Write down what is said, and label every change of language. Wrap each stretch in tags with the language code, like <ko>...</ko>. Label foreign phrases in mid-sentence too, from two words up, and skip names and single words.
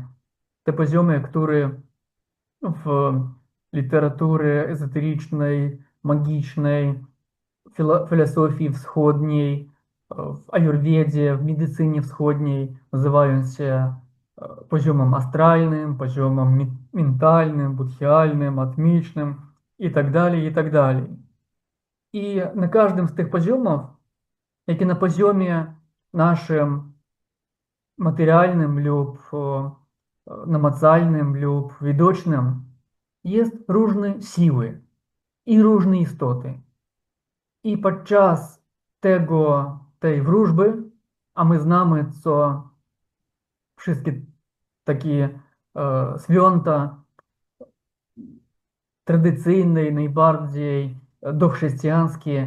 <pl>Te poziomy, które w literaturze ezoterycznej, magicznej, filozofii wschodniej, w ajurwedzie, w medycynie wschodniej nazywają się poziomem astralnym, poziomem mentalnym, budhialnym, atmicznym i tak dalej, i tak dalej. I na każdym z tych poziomów</pl> <uk>як і</uk> <pl>на poziomie naszym materialnym lub namacalnym lub widocznym jest różne siły i różne istoty. I podczas tej wróżby, a my znamy, co wszystkie takie święta tradycyjne, najbardziej dochrześcijańskie</pl>